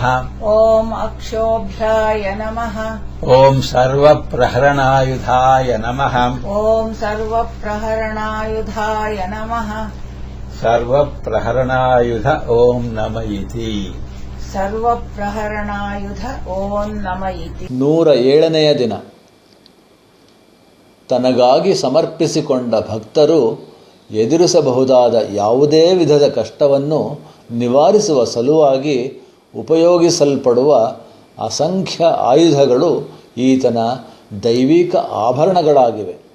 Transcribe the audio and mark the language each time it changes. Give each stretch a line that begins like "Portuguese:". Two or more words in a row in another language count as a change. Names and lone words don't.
Sanskrit: ॐ अक्षोभ्याय नमः. ॐ सर्वप्रहरणायुधाय नमः ॐ सर्वप्रहरणायुधाय नमः. सर्वप्रहरणायुध ॐ नम इति. ಸರ್ವಪ್ರಹರಣಾಯುಧ ಓಂ ನಮ ಇತಿ.
Kannada: 107ನೆಯ ದಿನ. ತನಗಾಗಿ ಸಮರ್ಪಿಸಿಕೊಂಡ ಭಕ್ತರು ಎದುರಿಸಬಹುದಾದ ಯಾವುದೇ ವಿಧದ ಕಷ್ಟವನ್ನು ನಿವಾರಿಸುವ ಸಲುವಾಗಿ ಉಪಯೋಗಿಸಲ್ಪಡುವ ಅಸಂಖ್ಯ ಆಯುಧಗಳು ಈತನ ದೈವಿಕ ಆಭರಣಗಳಾಗಿವೆ.